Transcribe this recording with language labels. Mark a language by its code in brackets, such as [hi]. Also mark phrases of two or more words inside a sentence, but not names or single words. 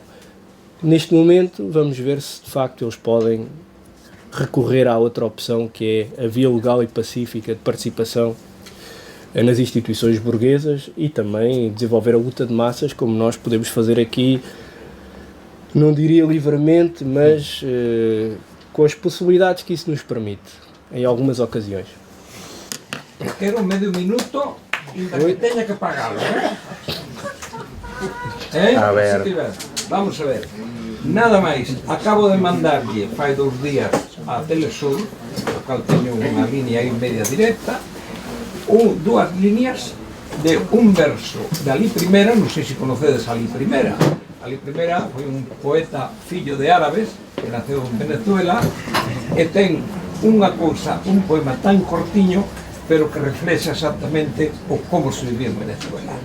[pt] Neste momento, vamos ver se de facto eles podem recorrer à outra opção, que é a via legal e pacífica de participação nas instituições burguesas e também desenvolver a luta de massas, como nós podemos fazer aqui, não diria livremente, mas com as possibilidades que isso nos permite, em algumas ocasiões. Quero medio minuto ainda que tenha que pagá-lo, A ver. Se tiver. Vamos a ver. [gl] Nada máis, acabo de mandarlle fai 2 días a Telesur, o cal teño unha línea aí media directa, 2 líneas de un verso de Alí Primera, non sei se conocedes a Alí Primera. Alí Primera foi un poeta fillo de árabes que naceu en Venezuela e ten unha cousa, un poema tan cortiño, pero que reflexa exactamente o como se vivía en Venezuela.